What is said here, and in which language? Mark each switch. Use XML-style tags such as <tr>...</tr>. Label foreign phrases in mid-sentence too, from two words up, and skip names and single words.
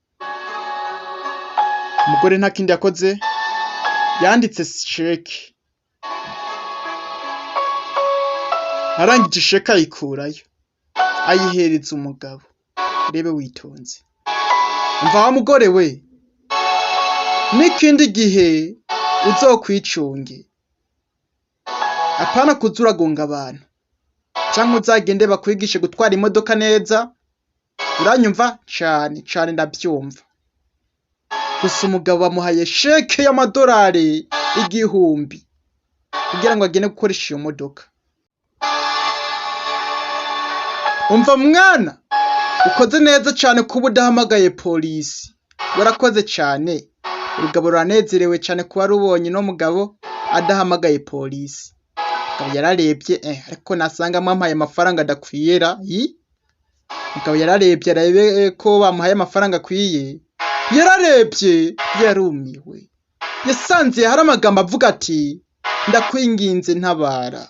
<rn>Umugore nta kindi yakoze, yanditse sheke. Arangije sheke ayikurayo, ayihereza umugabo. Rebe witonze. Umva wa mugore we, n'ikindi gihe uzokwicunge. Apana kuzuragonga abantu, canke uzagende bakwigishe gutwara imodoka neza. Uranyumva? Cane ndavyumva. Gusa umugabo bamuhaye sheke y'amadolari 1000 kugira ngo agende gukoresha iyo modoka. Umva mwana, ukoze neza cane kuba udahamagaye polisi. Warakoze cane. Urugabo ruranezerewe cane kuba rubonye no mugabo adahamagaye polisi. Mugabo yararebye ariko nasanga mwampaye amafaranga adakwiyera. Mugabo yararebye arabe ko bamuhaye amafaranga akwiye. Yararebye yarumiwe. Yasanze hari amagambo avuga ati ndakwinginze ntabara.</rn>